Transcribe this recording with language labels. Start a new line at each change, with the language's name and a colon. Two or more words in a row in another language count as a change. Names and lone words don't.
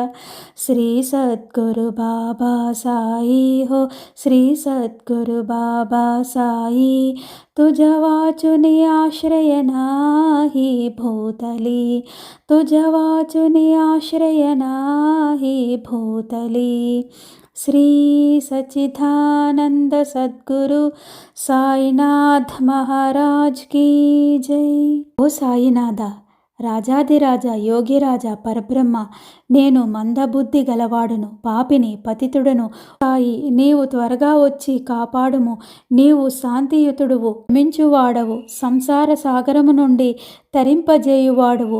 Marathi: श्री सद्गुरु बाबा साई हो, श्री सद्गुरु बाबा साई, तुझ्या वाचुनी आश्रय नाही भूतली, तुझ्या वाचुनी आश्रय नाही भूतली.
Hindi: श्री सच्चिदानंद सद्गुरु साईनाथ महाराज की जय.
Telugu: ఓ సాయినాథ, రాజాదిరాజ యోగిరాజ పరబ్రహ్మ, నేను మందబుద్ధి గలవాడును, పాపిని, పతితుడను. సాయి, నీవు త్వరగా వచ్చి కాపాడుము. నీవు శాంతియుతుడువు, క్షమించువాడవు, సంసార సాగరము నుండి తరింపజేయువాడువు.